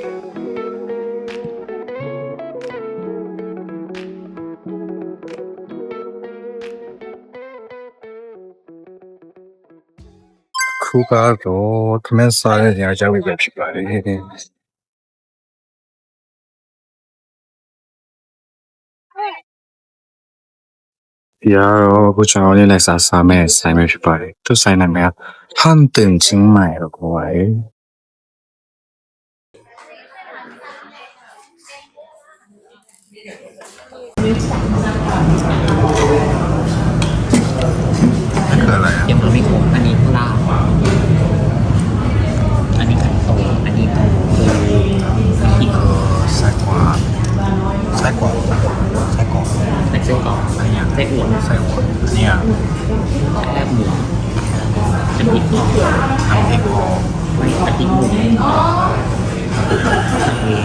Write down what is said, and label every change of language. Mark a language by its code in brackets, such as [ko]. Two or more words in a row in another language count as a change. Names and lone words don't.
[my] ခုကတော့ခမင်းစားတဲ့နေရာကြောက်ပဲဖြစ်ပါတယ်ဒီကတော့အခုကျွန်တော်လေးလိုက်စားမယ်ဆိုင်ပဲဖြစ်ပါတယ်သူဆိုင်နာမည်ကဟန်တင်ချင်းမိုင်လို့ခေါ်ပါတယ် [th] ยังไม่ครบอันนี้ปลาอันนี้ไข่โตอันนี้คืออีก ไส้กรอกไส้กรอก ไส้กรอกอะไรอย่างไส้อั่ว ไส้กรอกเนี่ย แคบหมูน้ำพริกอ่อน น้ำพริกอ่อน น้ำพริกหมูทะเล